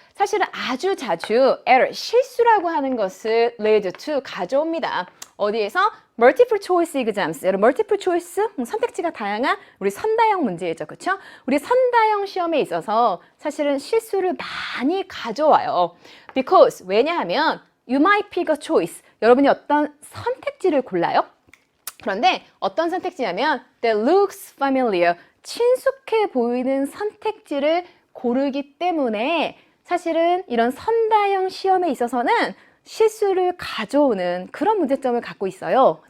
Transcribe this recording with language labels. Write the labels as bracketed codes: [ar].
[ko] 사실은 아주 자주 error, 실수라고 하는 것을 [en] lead to, [ko] 가져옵니다. 어디에서? [en] multiple choice exams. [ko] 여러분, multiple choice, 선택지가 다양한 우리 선다형 문제이죠. 그렇죠? 우리 선다형 시험에 있어서 사실은 실수를 많이 가져와요. [en] because, [ko] 왜냐하면 [en] you might pick a choice. [ko] 여러분이 어떤 선택지를 골라요. 그런데 어떤 선택지냐면 [en] that looks familiar. [ko] 친숙해 보이는 선택지를 고르기 때문에 사실은 이런 선다형 시험에 있어서는 실수를 가져오는 그런 문제점을 갖고 있어요.